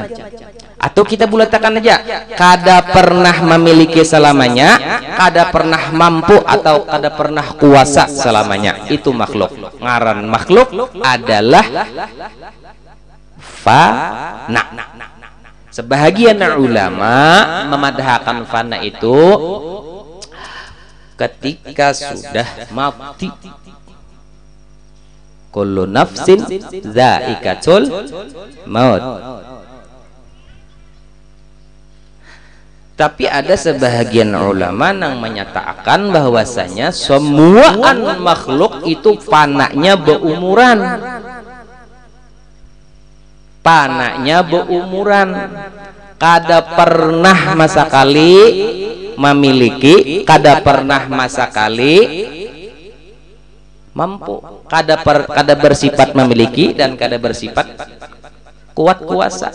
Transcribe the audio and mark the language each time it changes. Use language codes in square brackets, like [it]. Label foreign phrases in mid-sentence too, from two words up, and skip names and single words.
[id] Atau kita bulatkan aja, kada pernah memiliki selamanya, kada pernah mampu atau kada pernah kuasa selamanya. Itu makhluk. Ngaran makhluk adalah fana. Sebahagian ulama memadhakan fana itu ketika sudah mati. [ar] كل نفس ذائقة الموت. [id] Tapi ada sebahagian ulama yang menyatakan bahwasanya semua makhluk itu fananya beumuran. Panaknya beumuran, kada pernah masa kali memiliki, kada pernah masa kali mampu, kada bersifat memiliki dan kada bersifat kuat kuasa.